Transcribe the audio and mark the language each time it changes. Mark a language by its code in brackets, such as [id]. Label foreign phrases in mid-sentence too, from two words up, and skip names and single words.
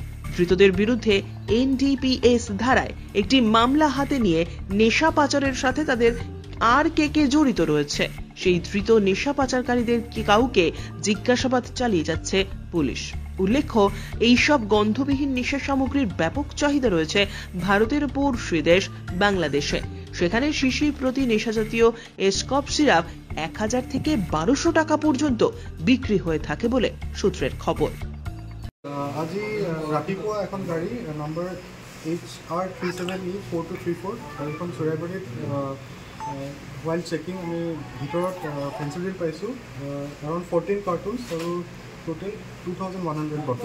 [bn] ধৃতদের বিরুদ্ধে NDPS ধারায় একটি মামলা হাতে নিয়ে নেশা পাচারের সাথে তাদের আর কে জড়িত রয়েছে সেই ধৃত নেশা পাচারকারীদের কাউকে জিজ্ঞাসাবাদ চালিয়ে যাচ্ছে পুলিশ। উল্লেখ্য, এইসব গন্ধবিহীন নেশা সামগ্রীর ব্যাপক চাহিদা রয়েছে ভারতের পড়শি দেশ বাংলাদেশে। সেখানে শিশির প্রতি নেশাজাতীয় স্কপ সিরাপ 1000 থেকে 1200 টাকা পর্যন্ত বিক্রি হয়ে থাকে বলে সূত্রের খবর। [as] আজি ৰাতিপুৱা এখন গাড়ী নম্বৰ HR37E4234 গাড়ীখন চুৰাইবাৰীত [en] wild checking [as] আমি ভিতৰত ফেঞ্চিডিল পাইছোঁ [en] around 14 cartons [as] আৰু [en] total 2100 bottles.